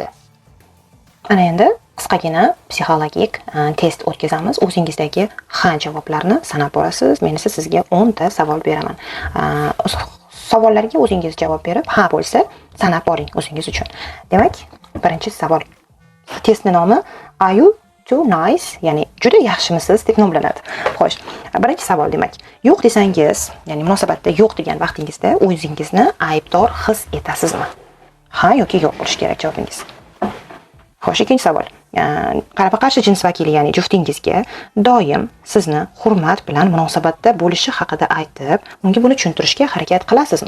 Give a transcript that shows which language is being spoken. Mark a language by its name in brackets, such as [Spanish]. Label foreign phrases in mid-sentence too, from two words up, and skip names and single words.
[Uzbek] Ana endi qisqagina psixologik test o'tkazamiz. O'zingizdagi ha javoblarni sanab borasiz. Men esa sizga 10 ta savol beraman. Savollarga o'zingiz javob berib, ha bo'lsa sanab boring o'zingiz uchun. Demak, birinchi savol. Testning nomi [English] Are you too nice? [Uzbek] Ya'ni juda yaxshimisiz deb nomlanadi. Xo'sh, birinchi savol demak, yo'q desangiz, ya'ni munosabatda yo'q degan vaqtingizda o'zingizni aybdor his etasizmi? Ha yoki yo'q bo'lishi kerak javobingiz. Xo'sh, ikkinchi savol. Qarama-qarshi jins vakili, ya'ni juftingizga doim sizni hurmat bilan munosabatda bo'lishi haqida aytib, unga buni tushuntirishga harakat qilasizmi?